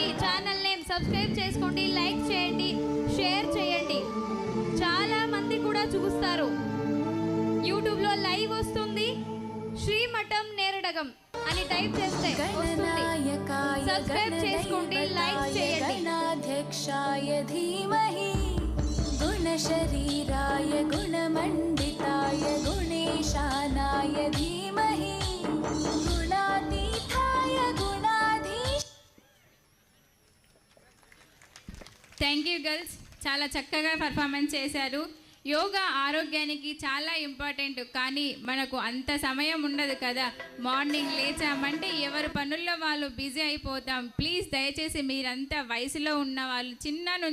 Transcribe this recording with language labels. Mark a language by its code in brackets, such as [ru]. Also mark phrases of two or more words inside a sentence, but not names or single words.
[en] channel name [te] సబ్స్క్రైబ్ చేసుకోండి, లైక్ చేయండి, షేర్ చేయండి. చాలా మంది కూడా చూస్తారు. యూట్యూబ్ లో లైవ్ వస్తుంది. శ్రీమఠం నేరడగం అని టైప్ చేస్తే వస్తుంది. [sa] गणनायकाय [te] సబ్స్క్రైబ్ చేసుకోండి, లైక్ [sa] गणदैवताय [te] చేయండి. [sa] गणाध्यक्षाय धीमहि गुणशरीराय गुणमण्डिताय गुणेशानाय धीमहि गुणातीताय गुणाधीश [en] Thank you girls, [te] చాలా చక్కగా పర్ఫార్మెన్స్ చేశారు. యోగా ఆరోగ్యానికి చాలా ఇంపార్టెంట్, కానీ మనకు అంత సమయం ఉండదు కదా. మార్నింగ్ లేచామంటే ఎవరి పనుల్లో వాళ్ళు బిజీ అయిపోతాం. ప్లీజ్ దయచేసి మీరంతా వయసులో ఉన్న వాళ్ళు చిన్న నుంచి